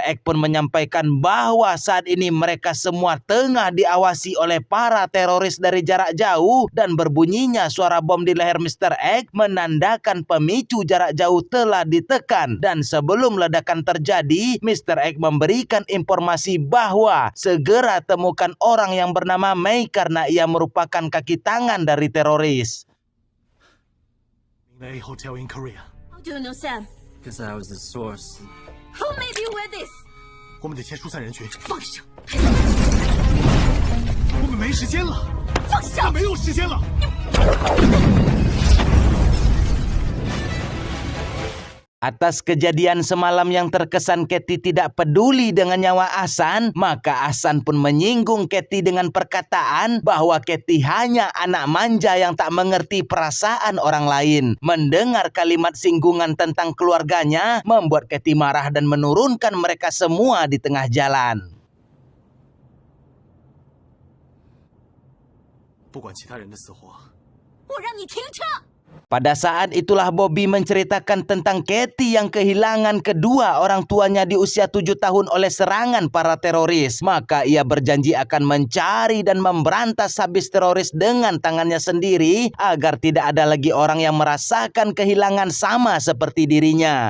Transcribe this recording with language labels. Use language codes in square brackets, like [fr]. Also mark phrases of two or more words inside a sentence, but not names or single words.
[id] X pun menyampaikan bahwa saat ini mereka semua tengah diawasi oleh para teroris dari jarak jauh dan berbunyinya suara bom di leher Mr. X menandakan pemicu jarak jauh telah ditekan. Dan sebelum ledakan terjadi, Mr. X memberikan informasi bahwa segera temukan orang yang bernama Mei karena ia merupakan kaki tangan dari teroris. [en] In a hotel in Korea. How do you know Sam? Because I was the source. Who made you wear this? [zh] 我们得先疏散人群。放手！我们没时间了，放手！没有时间了。 [id] Atas kejadian semalam yang terkesan Katie tidak peduli dengan nyawa Ahsan, maka Ahsan pun menyinggung Katie dengan perkataan bahwa Katie hanya anak manja yang tak mengerti perasaan orang lain. Mendengar kalimat singgungan tentang keluarganya membuat Katie marah dan menurunkan mereka semua di tengah jalan. [zh] 不管其他人的死活，我让你停车！ [id] Pada saat itulah Bobby menceritakan tentang Katie yang kehilangan kedua orang tuanya di usia 7 tahun oleh serangan para teroris. Maka ia berjanji akan mencari dan memberantas habis teroris dengan tangannya sendiri agar tidak ada lagi orang yang merasakan kehilangan sama seperti dirinya.